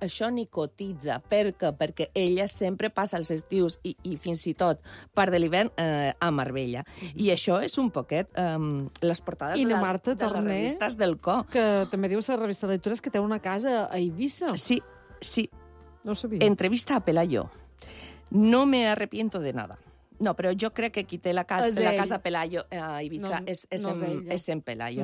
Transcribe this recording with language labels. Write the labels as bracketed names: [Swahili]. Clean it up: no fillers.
[Catalan] Això ni cotitza. Per què? Perquè ella sempre passa els estius i fins i tot part de l'hivern a Marbella. I això és un poquet les portades de les revistes del Co. Que també diu la revista de lectures que té una casa a Eivissa. Sí. No ho sabia. Entrevista a Pelayo. [Spanish] No me arrepiento de nada. [Catalan] No, però jo crec que qui té la casa Pelayo a Eivissa és en Pelayo.